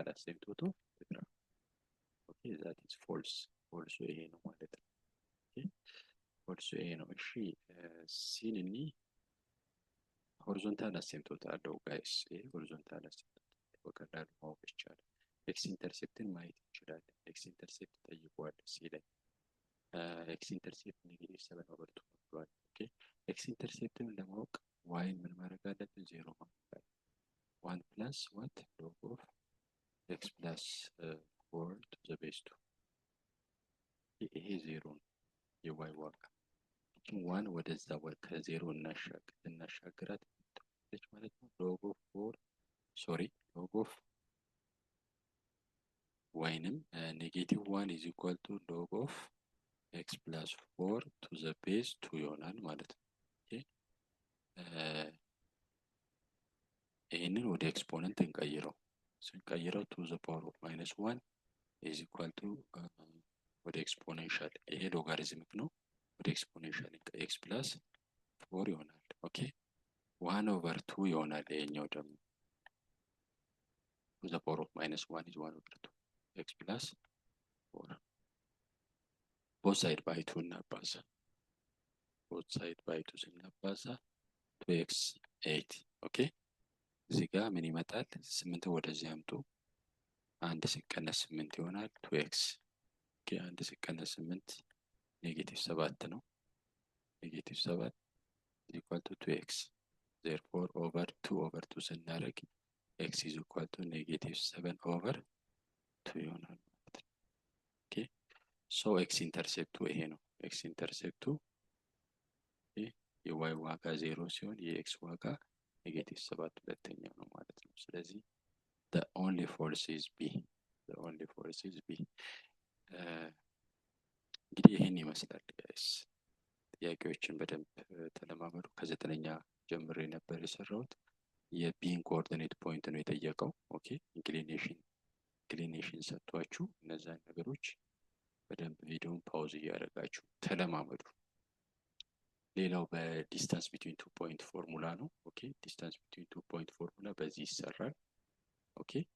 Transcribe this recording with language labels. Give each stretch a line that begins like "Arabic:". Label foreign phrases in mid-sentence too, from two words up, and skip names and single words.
Amharic: አሲምፕቶቱ
English: okay that is false
Amharic: ፎልሱ ይሄ ነው ማለት ነው። ኦኬ ፎልሱ ይሄ ነው። እሺ ሲን እኒ
English: horizontal asymptote
Amharic: አለው ጋይስ። ይሄ
English: horizontal asymptote
Amharic: በቀላሉ ማወቅ ይቻላል። ኤክስ ኢንተርሴፕትን ማየት እንችላለን።
English: x intercept
Amharic: ጠይቋል ሲ ላይ
English: x intercept negative 7 over 2
Amharic: ብሏል። ኦኬ ኤክስ ኢንተርሴፕትን ለማወቅ ዋይን ምን ማድረግ አለብን? 0 ማድረግ አለብን።
English: 1 plus what log of x plus 4 to the base 2
Amharic: ይሄ 0 ነው የዋይ ዋጋ። ዋን ወደዛ ከ0 እናሻግራት ማለት ነው።
English: log of 4 sorry log of
Amharic: ወይንም
English: negative 1 is equal to log of x plus 4 to the base 2
Amharic: ይሆናል ማለት ነው። ይህንን ወደ ኤክስፖነንት እንቀይረው። ስንቀይረው
English: to the power of minus 1 is equal to
Amharic: ወደ ኤክስፖኔንሻል ይሄ ሎጋሪዝሚክ ነው። ወደ ኤክስፖኔንሻል
English: x plus 4
Amharic: ይሆናል። ኦኬ
English: 1 over 2
Amharic: ይሆናል። ይሄኛው ደግሞ
English: to the power of minus 1 is 1 over 2 x plus 4 both side by 2
Amharic: እናባዛ።
English: both side by 2
Amharic: ስናባዛ 2x 8 ኦኬ እዚህ ጋር ምን ይመጣል? 8 ወደዚህ አምጡ። 1 ሲቀነስ 8 ይሆናል 2x ኦኬ 1 ሲቀነስ 8 ኔጌቲቭ 7 ነው። ኔጌቲቭ 7
English: equal to 2x therefore over 2
Amharic: over 2 ስናደርግ
English: x is equal to negative 7 over 2
Amharic: ይሆናል ማለት ነው።
English: okay so
Amharic: x ኢንተርሴፕቱ ይሄ ነው። x ኢንተርሴፕቱ የy ዋጋ 0 ሲሆን የx ዋጋ ኔጌቲቭ 7 ሁለተኛው ነው ማለት ነው። ስለዚህ
English: the only false is b
Amharic: the only force is B. እንግዲህ ይህን ይመስላል ጋይስ። ጥያቄዎችን በደንብ ተለማመዱ። ከ9ኛ ጀምሬ ነበር የሰራሁት። የቢን
English: coordinate point
Amharic: ነው የጠየቀው። ኦኬ ኢንክሊኔሽን ሰጥቷችሁ እነዛን ነገሮች በደንብ ቪዲዮን ፓውዝ እያደረጋችሁ ተለማመዱ። ሌላው በዲስታንስ ቢትዊን ቱ ፖይንት ፎርሙላ ነው። ኦኬ
English: distance between two point formula
Amharic: በዚህ ይሰራል። ኦኬ